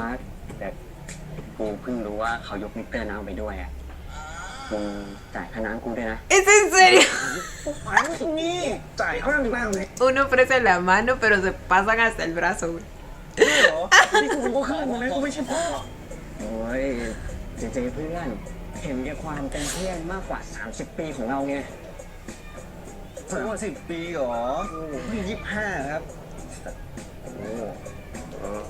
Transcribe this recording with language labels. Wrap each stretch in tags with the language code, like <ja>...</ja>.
<th>รักแต่กูเพิ่งรู้ว่าเขายกมิเตอร์น้ำไปด้วยอ่ะมึงจ่ายค่าน้ำกูด้วยนะ</th> <es>¿Es en serio?</es> <th>อันนี้จ่ายค่าน้ำบ้างเลย</th> <es>Uno ofrece la mano, pero se pasan hasta el brazo, güey.</es> <th>นี่เหรอ นี่กูก็ขึ้นมาเลยกูไม่ใช่พ่อ โอ้ยเจเจเพื่อนเห็นแก่ความเป็นเพื่อนมากกว่า30 ปีของเราไง 30 ปีเหรอนี่25 ครับ โอ้</th>